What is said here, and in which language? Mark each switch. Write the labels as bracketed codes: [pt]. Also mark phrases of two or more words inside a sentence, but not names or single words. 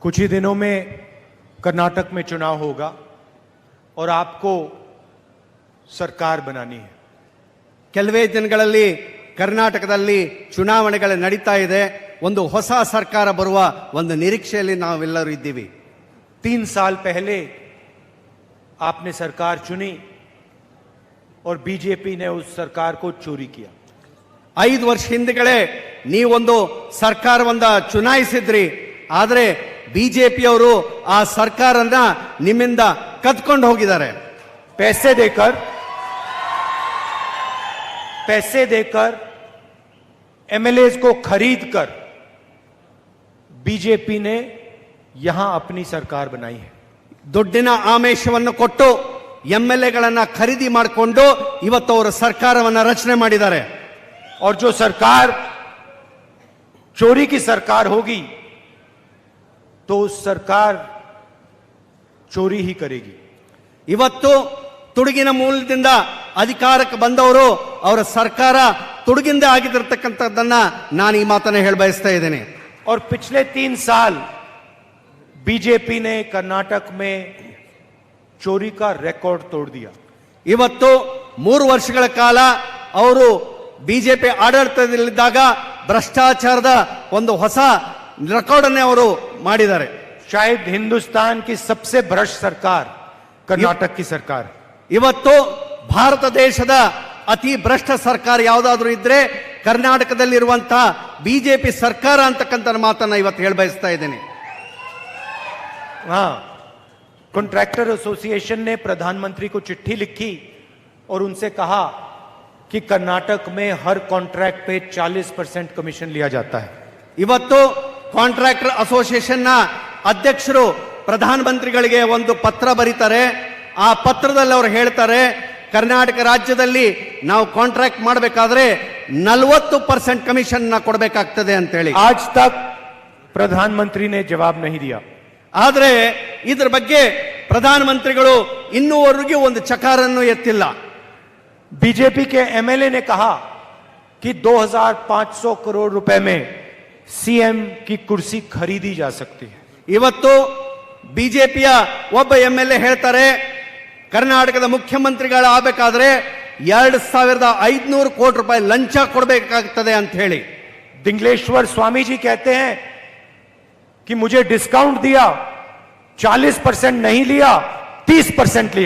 [hi] कुछ ही दिनों में कर्नाटक में चुनाव होगा और आपको सरकार बनानी है। [kn] ಕೆಲವೇ ದಿನಗಳಲ್ಲಿ ಕರ್ನಾಟಕದಲ್ಲಿ ಚುನಾವಣೆಗಳು ನಡೀತಾ ಇದೆ. ಒಂದು ಹೊಸ ಸರ್ಕಾರ ಬರುವ ಒಂದು ನಿರೀಕ್ಷೆಯಲ್ಲಿ ನಾವೆಲ್ಲರೂ ಇದ್ದೀವಿ. [hi] 3 साल पहले आपने सरकार चुनी और बीजेपी ने उस सरकार को चोरी किया. [kn] 5 ವರ್ಷ ಹಿಂದೆಗಳೇ ನೀವೊಂದು ಸರ್ಕಾರವನ್ನ ಚುನಾಯಿಸಿದ್ರಿ. ಆದರೆ ಬಿಜೆಪಿಯವರು ಆ ಸರ್ಕಾರನ ನಿಮ್ಮಿಂದ ಕದ್ಕೊಂಡು ಹೋಗಿದ್ದಾರೆ. [hi] पैसे देकर एमएलए को खरीद कर बीजेपी ने यहां अपनी सरकार बनाई है. [kn] ದುಡ್ಡಿನ ಆಮಿಷವನ್ನು ಕೊಟ್ಟು ಎಂಎಲ್ಎಗಳನ್ನ ಖರೀದಿ ಮಾಡಿಕೊಂಡು ಇವತ್ತು ಅವರು ಸರ್ಕಾರವನ್ನ ರಚನೆ ಮಾಡಿದ್ದಾರೆ. [hi] और जो सरकार चोरी की सरकार होगी तो उस सरकार चोरी ही करेगी. [kn] ಇವತ್ತು ತುಡುಗಿನ ಮೂಲದಿಂದ ಅಧಿಕಾರಕ್ಕೆ ಬಂದವರು ಅವರ ಸರ್ಕಾರ ತುಡುಗಿಂದ ಆಗಿರತಕ್ಕಂಥದ್ದನ್ನ ನಾನು ಈ ಮಾತನ್ನ ಹೇಳ ಬಯಸ್ತಾ ಇದ್ದೇನೆ. [hi] और पिछले 3 साल बीजेपी ने कर्नाटक में चोरी का रिकॉर्ड तोड़ दिया. [kn] ಇವತ್ತು 3 ವರ್ಷಗಳ ಕಾಲ ಅವರು ಬಿಜೆಪಿ ಆಡಳಿತದಲ್ಲಿದ್ದಾಗ ಭ್ರಷ್ಟಾಚಾರದ ಒಂದು ಹೊಸ ರೆಕಾರ್ಡ್ ಅನ್ನು ಅವರು ಮಾಡಿದ್ದಾರೆ. [hi] शायद हिंदुस्तान की सबसे भ्रष्ट सरकार कर्नाटक की सरकार. [kn] ಇವತ್ತು ಭಾರತ ದೇಶದ ಅತಿ ಭ್ರಷ್ಟ ಸರ್ಕಾರ ಯಾವುದಾದ್ರೂ ಇದ್ರೆ ಕರ್ನಾಟಕದಲ್ಲಿರುವಂತಹ ಬಿಜೆಪಿ ಸರ್ಕಾರ ಅಂತಕ್ಕಂಥ ಮಾತನ್ನ ಇವತ್ತು ಹೇಳ ಬಯಸ್ತಾ ಇದ್ದೇನೆ. [hi] हाँ, [en] contractor association [hi] ने प्रधानमंत्री को चिट्ठी लिखी और उनसे कहा कि कर्नाटक में हर कॉन्ट्रैक्ट पे 40% कमीशन लिया जाता है. [kn] ಇವತ್ತು [en] contractor association [kn] ನ ಅಧ್ಯಕ್ಷರು ಪ್ರಧಾನಮಂತ್ರಿಗಳಿಗೆ ಒಂದು ಪತ್ರ ಬರೀತಾರೆ. ಆ ಪತ್ರದಲ್ಲಿ ಅವರು ಹೇಳ್ತಾರೆ, ಕರ್ನಾಟಕ ರಾಜ್ಯದಲ್ಲಿ ನಾವು ಕಾಂಟ್ರಾಕ್ಟ್ ಮಾಡಬೇಕಾದ್ರೆ 40% ಕಮಿಷನ್ ನ ಕೊಡಬೇಕಾಗ್ತದೆ ಅಂತ ಹೇಳಿ. [hi] आज तक प्रधानमंत्री ने जवाब नहीं दिया. [kn] ಆದ್ರೆ ಇದರ ಬಗ್ಗೆ ಪ್ರಧಾನಮಂತ್ರಿಗಳು ಇನ್ನೂವರೆಗೂ ಒಂದು ಚಕಾರನ್ನು ಎತ್ತಿಲ್ಲ. [hi] बीजेपी के एमएलए ने कहा कि 2500 करोड़ रुपए में सीएम की कुर्सी खरीदी जा सकती है. [kn] ಇವತ್ತು ಬಿಜೆಪಿಯ ಒಬ್ಬ ಎಂಎಲ್ಎ ಹೇಳ್ತಾರೆ, ಕರ್ನಾಟಕದ ಮುಖ್ಯಮಂತ್ರಿಗಳಾಗಬೇಕಾದ್ರೆ 2500 ಕೋಟಿ ರೂಪಾಯಿ ಲಂಚ ಕೊಡಬೇಕಾಗ್ತದೆ ಅಂತ ಹೇಳಿ. [hi] दिंगलेश्वर स्वामी जी कहते हैं कि मुझे डिस्काउंट दिया, 40% नहीं लिया, 30% लिया.